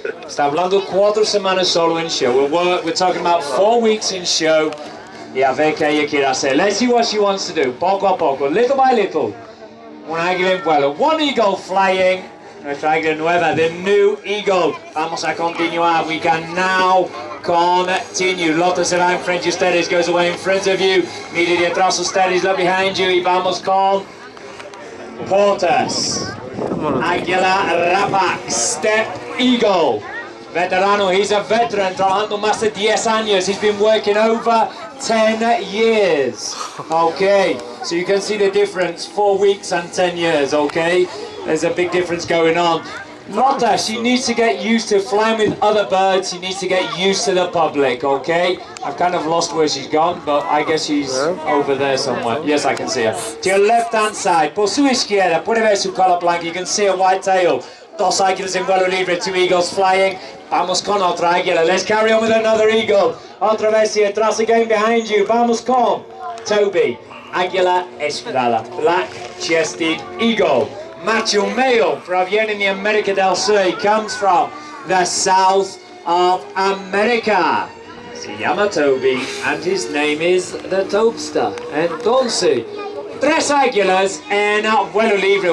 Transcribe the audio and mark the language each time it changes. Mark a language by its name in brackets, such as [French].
[Spanish] Está hablando 4 semanas solo en show. [English] We're talking about 4 weeks in show. [Spanish] Y a ver qué ella quiere hacer. [English] Let's see what she wants to do, poco a poco, little by little. [Spanish] Un águila en vuelo, one eagle flying. Nuestra águila nueva, the new eagle. Vamos a continuar, we can now continue. Lotta será en frente de ustedes, goes away in front of you. Mire detrás de ustedes, look behind you. Y vamos con Portas. Águila Rapax, step eagle. Veterano, he's a veteran, trabajando más de 10 años. [English] He's been working over 10 years. Okay, so you can see the difference, 4 weeks and 10 years, okay? There's a big difference going on. Lotta, she needs to get used to flying with other birds. She needs to get used to the public, okay? I've kind of lost where she's gone, but I guess she's over there somewhere. Yes, I can see her. To your left-hand side, por su izquierda, puede ver su color blanco. You can see a white tail. [Spanish] Dos águilas en vuelo libre, 2 eagles flying. Vamos con otra águila. [English] Let's carry on with another eagle. Otra vez here, atrás again behind you. [Spanish] Vamos con Toby. Águila esmeralda, black-chested eagle. [English] Macho male, proviene de América del Sur, comes from the south of America. Se llama Toby, and his name is the Tobster. [Spanish] Entonces, 3 águilas en vuelo libre.